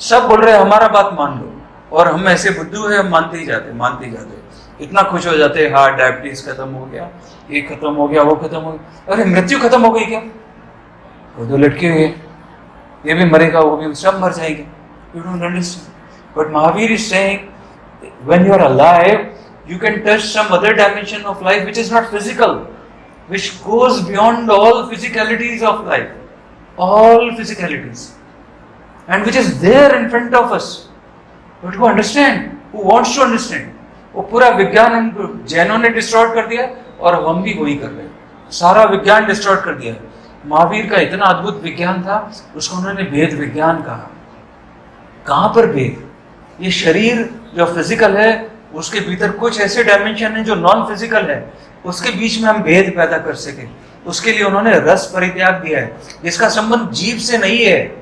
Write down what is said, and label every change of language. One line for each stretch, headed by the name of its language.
Hindi: सब बोल रहे हैं हमारा बात मान लो, और हम ऐसे बुद्धू है, हम मानते ही जाते। इतना खुश हो जाते हैं, हाँ डायबिटीज खत्म हो गया, ये खत्म हो गया, वो खत्म हो गया। अरे मृत्यु खत्म हो गई क्या? वो तो लटके हुए, ये भी मरेगा, वो भी, सब मर जाएंगे।
English: You don't understand. But Mahavir is saying when you are alive you can touch some other dimension of life which is not physical, which goes beyond all physicalities of life, all physicalities, and which is there in front of us. But who understand? Who wants to understand?
Hindi: वो पूरा विज्ञान हम जैनों ने destroy कर दिया और अब हम भी वही कर रहे हैं। सारा विज्ञान डिस्ट्रॉय कर दिया। महावीर का इतना अद्भुत विज्ञान था, उसको उन्होंने भेद विज्ञान कहा। कहाँ पर भेद? ये शरीर जो फिजिकल है उसके भीतर कुछ ऐसे डायमेंशन है जो नॉन फिजिकल है, उसके बीच में हम भेद पैदा कर सके, उसके लिए उन्होंने रस परित्याग दिया है, जिसका संबंध जीव से नहीं है।